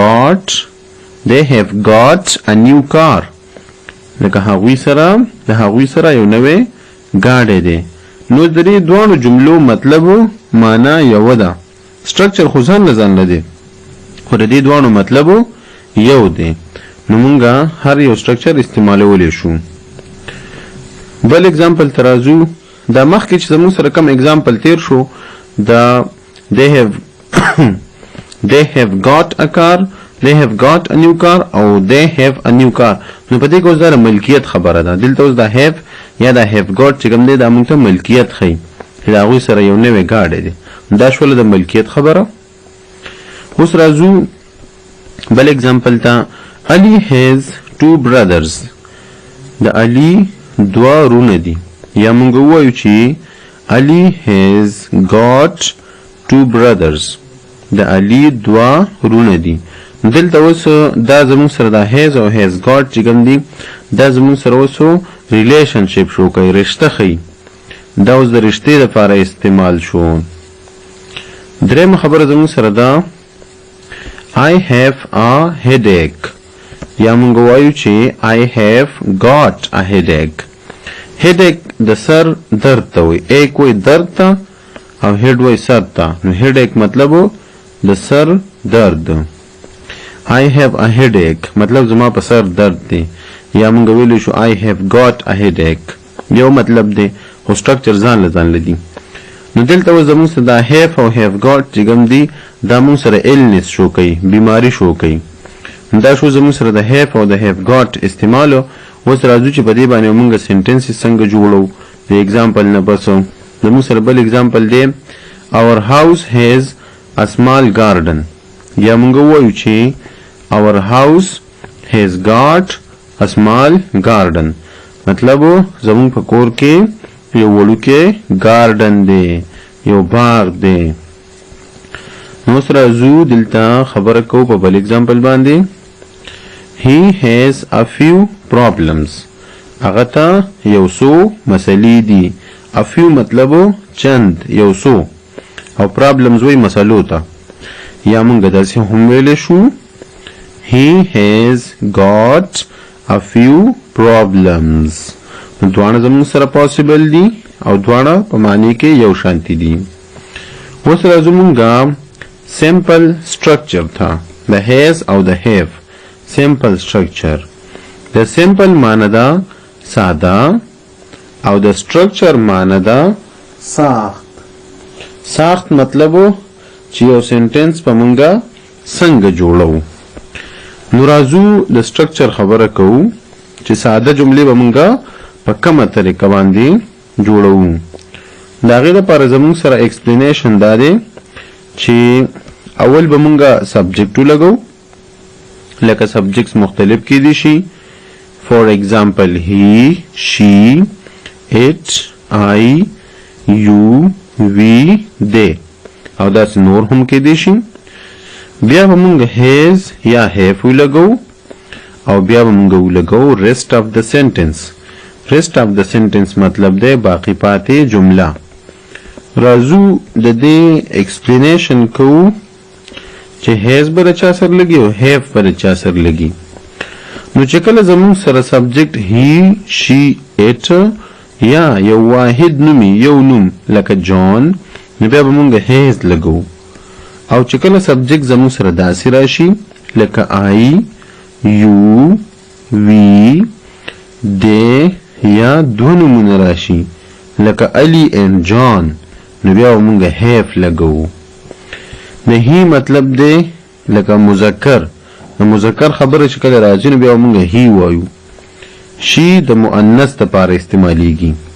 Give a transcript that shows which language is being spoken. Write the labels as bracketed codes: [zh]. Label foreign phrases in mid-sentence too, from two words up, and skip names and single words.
[en] got a new car [ps] لکه هغوی سره د هغوی سره یو نوې ګاډی دی نو د دې دواړو جملو مطلب معنا یو ده سټرکچر خو ځان له ځان دی خو د دې دواړو مطلب یو دی نو مونږه هر یو سټرکچر استعمالولی شو بل اگزامپل ته راځو دا مخکې چې زموږ سره کوم اگزامپل تیر شو دا [en] they have got a car they have got a new car [ps] او [en] they have a new car [ps] نو په دې کې اوس دا ملکیت خبره ده دلته اوس دا have یا دا [en] have got [ps] چې کوم دی دا مونږ ته ملکیت ښیي چې د هغوی سره یو نوی ګاډی دی دا شوله د ملکیت خبره اوس راځو بل اگزامپل تا [en] Ali has two brothers [ps] د Ali دوا رونه دي یا مونږ وایو چې [en] Ali has got two brothers [ps] د Ali دوا رونه دي دلته اوس دا زموږ سره دا has او [en] has got [ps] چې کوم دي دا زموږ سره اوس ریلیشنشپ شو کوي رشته ښیي دا اوس د رشتې لپاره استعمال شو درېیمه خبره زموږ سره دا [en] I have a headache [ps] یا مونږ وایو چې [en] I have got a headache [ps] headache د سر درد ته وایي ایک وایي درد ته او هیډ وایي سر ته نو headache مطلب د سر درد [en] I have a headache [ps] مطلب زما په سر درد دی یا مونږ ویلی شو [en] I have got a headache [ps] یو مطلب دی خو سټرکچر ځان له ځان دی نو دلته اوس زموږ سره دا have او [en] have got [ps] چې کوم دي دا مونږ سره illness شو کوي بیماری شو کوي دا شو زموږ سره د have او د [en] have got [ps] استعمالو اوس راځو چې په دې باندې مونږ سنټنسز څنګه جوړو د اگزامپل نه پس زموږ سره بل اگزامپل دی [en] our house has a small garden [ps] یا مونږ وایو چې [en] our house has got a small garden [ps] مطلب زموږ په کور کې یو وړوکی ګارډن دی یو باغ دی نو سره زو دلته خبره کو په بل اگزامپل باندې [en] he has a few problems [ps] هغه ته یو څو مسلې دي. [en] a few [ps] مطلبو چند یو څو او problems وی مسلو ته. یا مونږ داسې هم ویلی شو [en] he has got a few problems. [ps] نو دواړه زموږ سره possible دي او دواړه په معنی کې یو شانتي دي. اوس راځو مونږه [en] simple structure [ps] ته [en] the has [ps] او [en] the have. simple structure the simple [ps] معنی ده ساده او د structure معنی ده ساخت. ساخت مطلبو چې یو سنټنس په مونږه څنګه جوړو. نو راځو د structure خبره کوو چې ساده جملې به مونږه په کومه طریقه باندې جوړو. د هغې لپاره زموږ سره explanation دا دی چې اول به مونږه subject ولګو. لکه subjects مختلف کیدی شي. [en] for example he, she, it, I, you, we, they [ps] او داسې نور هم کیدی شي. بیا به مونږ has یا have ولګو او بیا به مونږ ولګو [en] rest of the sentence. rest of the sentence [ps] مطلب دی باقی پاتې جمله. راځو د دې explanation کوو چې has به د چا سره لګي او have به د چا سره لګي. نو چې کله زموږ سره [en] subject he, she, it [ps] یا یو واحد نومي یو نوم لکه جان نو بیا به مونږ has لګو. او چې کله subject زموږ سره داسې راشي لکه [en] I, you, we, they [ps] یا دوه نومونه راشي لکه علي and John نو بیا به مونږ have لګو. د he مطلب دی لکه مذکر. د مذکر خبره چې کله راځي نو بیا به مونږ he وایو. she د مؤنث دپاره استعمالیږي.